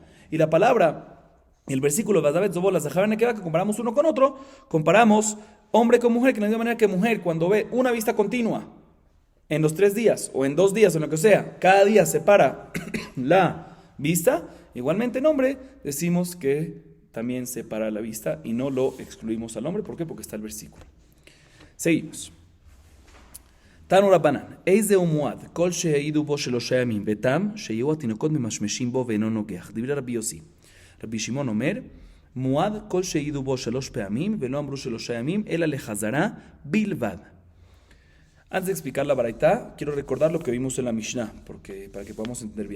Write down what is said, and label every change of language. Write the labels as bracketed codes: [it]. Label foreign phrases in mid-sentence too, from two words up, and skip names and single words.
[es] Y la palabra, el versículo que comparamos uno con otro, comparamos hombre con mujer, que no es de manera que mujer, cuando ve una vista continua en los 3 días, o en 2 días, o en lo que sea, cada día separa la vista, igualmente en hombre decimos que también separa la vista y no lo excluimos al hombre. ¿Por qué? Porque está el versículo. [he] Seguimos. תנו רבנן איזהו מועד כל שהעידו בו שלשה ימים ותם שיהו התינוקות ממשמשין בו ואינו נוגח דברי רבי יוסי. רבי שמעון אומר מועד כל שהעידו בו שלש פעמים ולא אמרו שלשה ימים אלא לחזרה בלבד. [es] Antes de explicar la baraita, quiero recordar lo que vimos en la Mishnah, para que podamos entender bien.